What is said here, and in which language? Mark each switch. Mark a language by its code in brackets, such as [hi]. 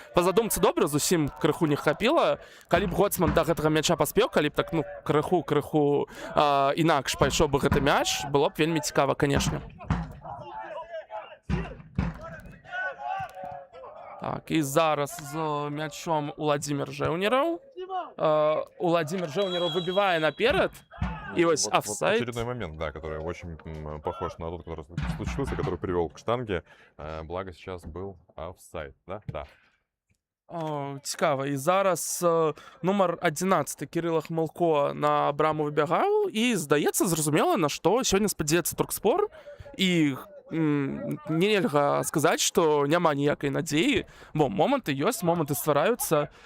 [be] Па задумцы добра, зусім крыху не хапіла. Калі б Гоцман да гэтага мяча паспеў, калі б так, ну, крыху інакш пайшоў бы гэты мяч, было б вельмі цікава, канешне. Так, і зараз з мячом Уладзімір Жэўнераў. Уладзімір Жэўнераў выбівае наперад. [ru] И вот офсайд. Очередной момент, да, который очень похож на тот, который случился, который привел к штанге. Благо сейчас был офсайд, да? Да. [be] Цікава. І зараз нумар 11 Кирилла Хмылко на браму выбягаў. І здаецца, зразумела, на што сёння спадзяецца Туркспор. І нельга сказаць, што няма ніякай надзеі, бо моманты ёсць, моманты ствараюцца.